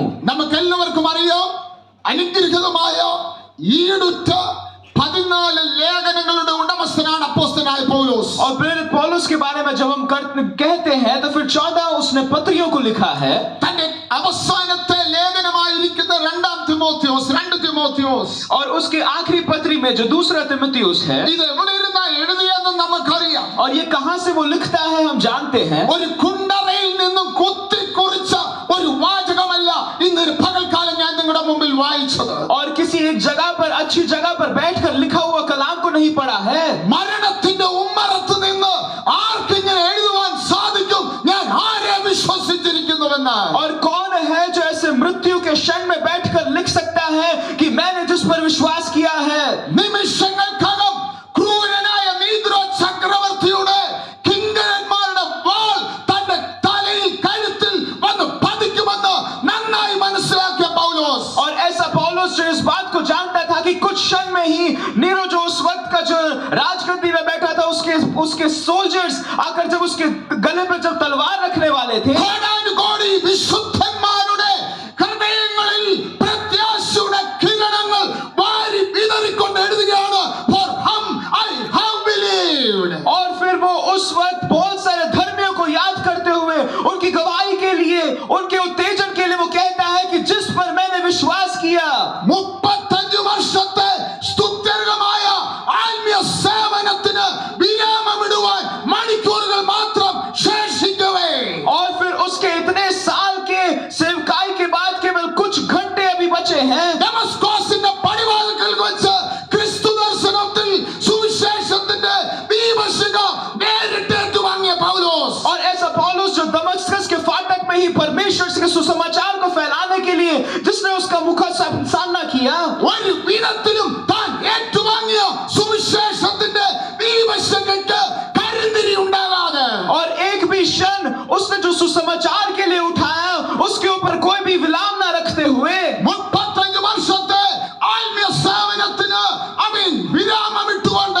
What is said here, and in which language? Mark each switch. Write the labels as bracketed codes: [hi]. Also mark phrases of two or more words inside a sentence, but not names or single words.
[ml] നമുക്കെല്ലാവർക്കും അറിയാം അനുഗ്രഹീതമായ ഈടുറ്റ 14 ലേഖനങ്ങളുടെ ഉടമസ്ഥനാണ് അപ്പോസ്തലനായ പൗലോസ്. [hi] और प्रेरित पौलुस के बारे में जब हम कहते हैं तो फिर 14 उसने पत्रियों को लिखा है. [ml] തന്റെ അവസാനത്തെ ലേഖനമായിരിക്കുന്ന 2 തിമോത്തിയോസ് [hi] और उसके आखिरी पत्री में जो दूसरा तिमुथियुस है, [ml] ഇത് എവിടെ ഇരുന്നാ എഴുതിയെന്ന് നമുക്കറിയാം. [hi] और ये कहां से वो लिखता है हम जानते हैं. [ml] ഒരു കുണ്ടറയിൽ നിന്നും കുത്തിക്കുറിച്ച ഒരു വാചകമല്ല ഇന്ന് പകൽക്കാലം ഞാൻ നിങ്ങളുടെ മുമ്പിൽ വായിച്ചത്. [hi] और किसी एक जगह पर अच्छी जगह पर बैठकर लिखा हुआ कलाम को नहीं पढ़ा है. [ml] മരണത്തിന്റെ ഉമ്മറത്ത് നിന്ന് ആർക്കിങ്ങനെ എഴുതുവാൻ സാധിക്കും ഞാൻ ആരെ വിശ്വസിച്ചിരിക്കുന്നുവെന്ന്? [hi] और कौन है जो ऐसे मृत्यु के क्षण में बैठकर लिख सकता है कि मैंने जिस पर विश्वास किया है. [ml] നിമിഷങ്ങൾക്കകം ക്രൂരനായ നീഗ്രോ ചക്രവർത്തിയുടെ കിങ്കരന്മാരുടെ വാൾ തന്റെ തലയിൽ കഴുത്തിൽ വന്ന് പതിക്കുമെന്ന് നന്നായി മനസ്സിലാക്കിയ പൗലോസ്. [hi] और ऐसा पौलुस जो इस बात को जानता था कि कुछ क्षण में ही नीरो जो उस वक्त का जो राजगद्दी में बैठा था उसके सोल्जर्स आकर जब उसके गले पर जब तलवार रखने वाले थे, [ml] കോടാനുകോടി വിശുദ്ധന്മാരുടെ ഹൃദയങ്ങളിൽ പ്രത്യാശയുടെ കിരണങ്ങൾ വാരി വിതറിക്കൊണ്ട് എഴുതുകയാണ് [en] for whom I have believed. [hi] और फिर वो उस वक्त बहुत सारे धर्मियों को याद करते हुए उनकी गवाही के लिए, उनके उत्तेजन के लिए वो कहता है कि जिस पर मैंने विश्वास किया. [ml] 35 വർഷത്തെ സ്തുത്യർഹമായ ആത്മീയ സേവനത്തിന് വിരാമമിടുവാൻ മണിക്കൂറുകൾ മാത്രം ശേഷിക്കവേ, [hi] और फिर उसके इतने साल के सेवकाई के बाद केवल कुछ घंटे अभी बचे हैं. [ml] ഡെമസ്കോസിന്റെ പടിവാതിൽക്കൽ വെച്ച് ക്രിസ്തു ദർശനത്തിൽ സുവിശേഷത്തിന്റെ ദീപശിഖ നേരിട്ട് ഏറ്റുവാങ്ങിയ പൗലോസ്. [hi] और ऐसा पौलुस जो दमस्कस के फाटक में ही परमेश्वर के सुसमाचार को फैलाने के लिए जिसने उसका मुखा सामना किया, [ml] ഒരു വിധത്തിലും താൻ ഏറ്റുവാങ്ങിയ സുവിശേഷത്തിന്റെ ദീപശിഖയ്ക്ക് കരിന്തിരി ഉണ്ടാകാതെ, [hi] और एक भी क्षण उसने जो सुसमाचार के लिए उठाया उसके ऊपर कोई भी विलाम ना रखते हुए [ml] 35 വർഷത്തെ ആത്മീയ സേവനത്തിന് അവൻ വിരാമമിട്ടുകൊണ്ട്